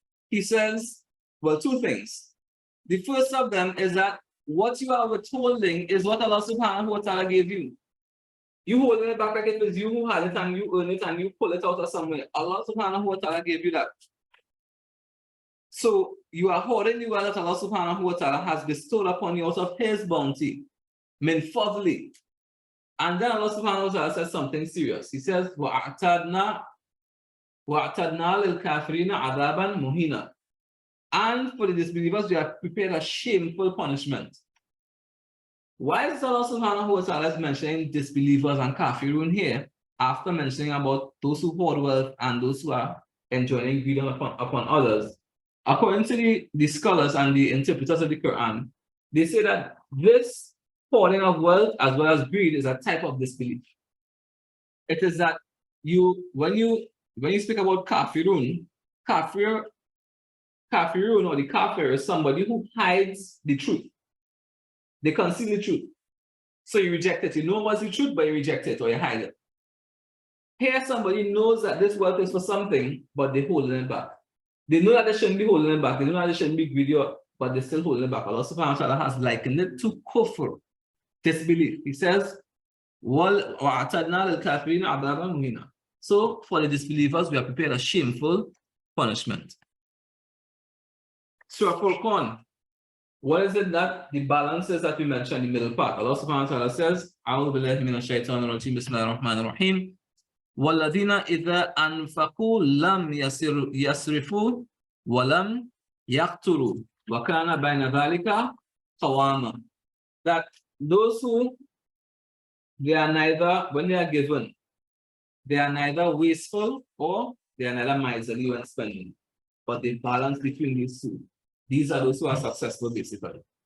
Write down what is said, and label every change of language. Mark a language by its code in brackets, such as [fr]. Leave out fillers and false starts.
[en] He says, well, two things. The first of them is that what you are withholding is what Allah subhanahu wa ta'ala gave you. You holding it back like it was you who had it and you earn it and you pull it out of somewhere. Allah subhanahu wa ta'ala gave you that. So you are hoarding the wealth that Allah subhanahu wa ta'ala has bestowed upon you out of his bounty. [ar] Min fadli. [en] And then Allah subhanahu wa ta'ala says something serious. He says, [ar] وَأَعْتَدْنَا لِلْكَافِرِينَ عَذَابًا مُهِينًا. [en] And for the disbelievers, we have prepared a shameful punishment. Why is Allah subhanahu wa ta'ala mentioning disbelievers and kafirun here after mentioning about those who hoard wealth and those who are enjoying greed upon others? According to the scholars and the interpreters of the Quran, they say that this hoarding of wealth as well as greed is a type of disbelief. It is that when you speak about kafirun or the kafir is somebody who hides the truth. They conceal the truth. So you reject it. You know what's the truth, but you reject it or you hide it. Here somebody knows that this wealth is for something, but they're holding it back. They know that they shouldn't be holding it back. They know that they shouldn't be greedy, but they're still holding it back. Allah subhanahu wa ta'ala has likened it to kufr, disbelief. He says, [ar] وَأَعْتَدْنَا لِلْكَافِرِينَ عَذَابًا مُهِينًا. [en] So for the disbelievers, we have prepared a shameful punishment. Surah Furqan. What is it that the balances that we mentioned in the middle part? Allah subhanahu wa ta'ala says, [ar] أعوذ بالله من الشيطان الرجيم بسم الله الرحمن الرحيم وَالَّذِينَ إِذَا أَنفَقُوا لَمْ يَسْرِفُوا وَلَمْ يَقْتُرُوا وَكَانَ بَيْنَ ذَلِكَ قَوَامًا. [en] That those who, they are neither, when they are given, they are neither wasteful or they are neither miserly when spending, but they balance between these two. These are those who are successful, basically.